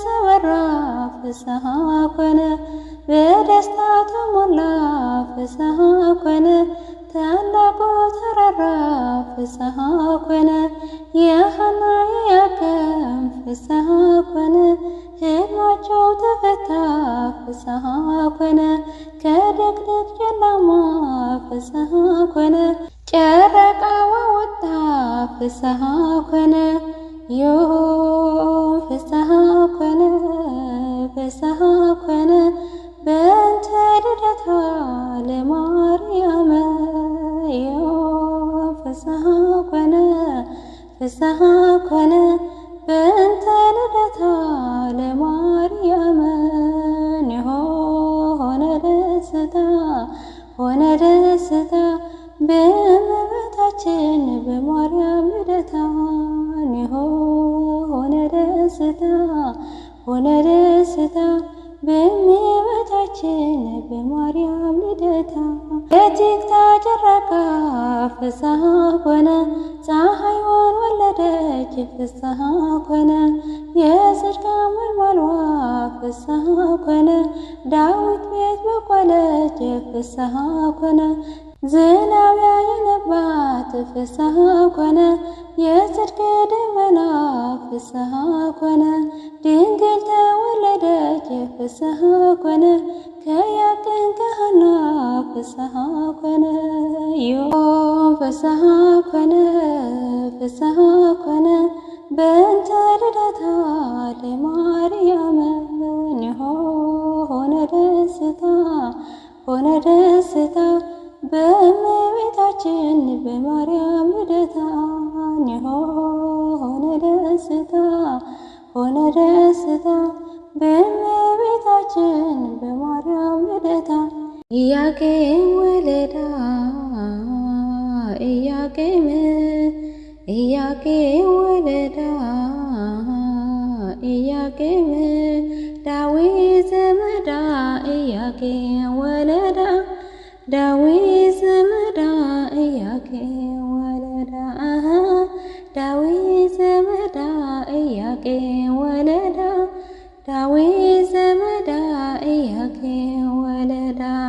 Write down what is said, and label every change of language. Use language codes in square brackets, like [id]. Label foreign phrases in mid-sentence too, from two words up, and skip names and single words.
[am] አበራ [gez] ፍስሐ ኮነ [am] በደስታ ተሞላ [gez] ፍስሐ ኮነ [am] ታላቁ ተራራ [gez] ፍስሐ ኮነ [am] የሐና የያዕቆብ [gez] ፍስሐ ኮነ [am] ሕልማቸው ተፈታ [gez] ፍስሐ ኮነ [am] ከድቅድቅ ጨለማ [gez] ፍስሐ ኮነ [am] ጨረቃዋ ወጣ [gez] ፍስሐ ኮነ ዮም ፍስሐ ኮነ በእንተ ልደታ ለማርያም ዮም ፍስሐ ኮነ በእንተ ልደታ ለማርያም [am] ኒሆ ሆነ ደስታ በእመቤታችን በማርያም ልደታ ኒሆ ሆነ ደስታ በእመቤታችን በማርያም ልደታ የቲክታ ጨረቃ [gez] ፍስሐ ኮነ [am] ፀሐይዋን ወለደች [gez] ፍስሐ ኮነ [am] የጽድቅ መልማልዋ [gez] ፍስሐ ኮነ [am] ዳዊት ቤት በቆለች [gez] ፍስሐ ኮነ [am] ዝናብ ያየነባት [gez] ፍስሐ ኮነ [am] የጽድቅ ደመና [gez] ፍስሐ ኮነ [am] ድንግል ተወለደች [gez] ፍስሐ ኮነ [am] ከያቄን ከሐና [gez] ፍስሐ ኮነ ዮም ፍስሐ ኮነ በእንተ ልደታ ለማርያም [am] ኒሆ ሆነ ደስታ በእመቤታችን በማርያም ልደታ ኒሆ ሆነ ደስታ በእመቤታችን በማርያም ልደታ [gez] ኢያቄም ወለዳ ኢያቄም ኢያቄም ወለዳ ኢያቄም ዳዊት ዘመዳ ኢያቄም ወለዳ ዳዊት ዘመዳ ኢያቄም ወለዳ ዳዊት ዘመዳ ኢያቄም ወለዳ ዳዊት ዘመዳ ኢያቄም ወለዳ